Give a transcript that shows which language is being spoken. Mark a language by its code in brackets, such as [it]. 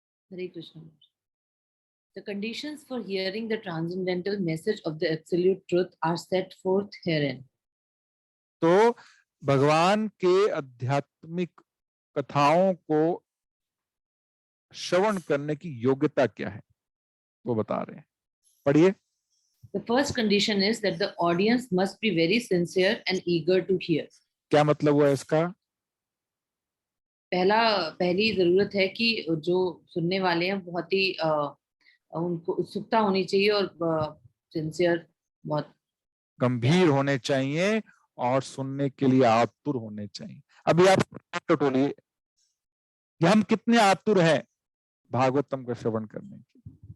[en] Hare Krishna. The conditions for hearing the transcendental message of the absolute truth are set forth herein. [hi] तो भगवान के आध्यात्मिक कथाओं को श्रवण करने की योग्यता क्या है वो बता रहे हैं, पढ़िए। [en] The first condition is that the audience must be very sincere and eager to hear. [hi] क्या मतलब हुआ इसका? पहली जरूरत है कि जो सुनने वाले हैं बहुत ही उनको उत्सुकता होनी चाहिए और सिंसियर, बहुत गंभीर होने चाहिए और सुनने के लिए आतुर होने चाहिए। अभी आप टटोलिए कि हम कितने आतुर हैं भागवतम का श्रवण करने के।